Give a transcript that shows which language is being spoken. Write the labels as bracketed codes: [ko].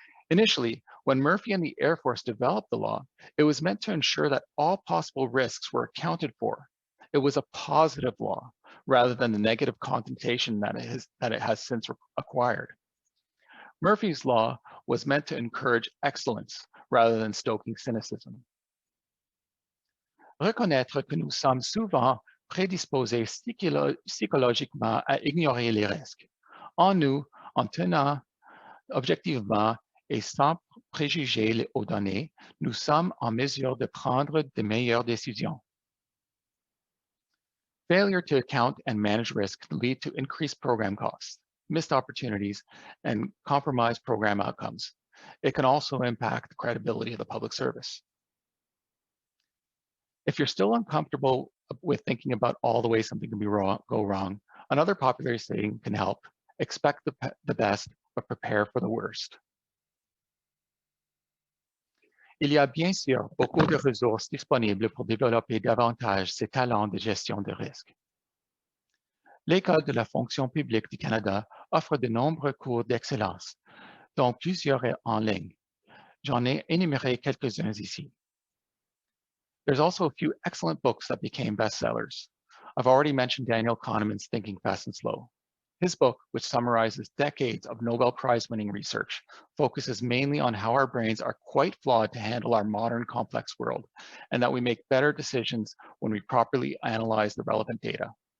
[en] Initially, when Murphy and the Air Force developed the law, it was meant to ensure that all possible risks were accounted for. It was a positive law, rather than the negative connotation that it has since acquired. Murphy's Law was meant to encourage excellence, rather than stoking cynicism. [fr] Reconnaître que nous sommes souvent prédisposés psychologiquement à ignorer les risques. En nous, en tenant objectivement et sans préjuger aux données, nous sommes en mesure de prendre de meilleures décisions. [en] Failure to account and manage risk can lead to increased program costs, missed opportunities, and compromised program outcomes. It can also impact the credibility of the public service. If you're still uncomfortable with thinking about all the ways something can go wrong, another popular saying can help. Expect the best, but prepare for the worst. [fr] Il y a bien sûr beaucoup de ressources disponibles pour développer davantage ces talents de gestion de risque. L'École de la fonction publique du Canada offre de nombreux cours d'excellence, dont plusieurs en ligne. J'en ai énuméré quelques-uns ici. [en] There's also a few excellent books that became bestsellers. I've already mentioned Daniel Kahneman's Thinking Fast and Slow. His book, which summarizes decades of Nobel Prize-winning research, focuses mainly on how our brains are quite flawed to handle our modern complex world, and that we make better decisions when we properly analyze the relevant data.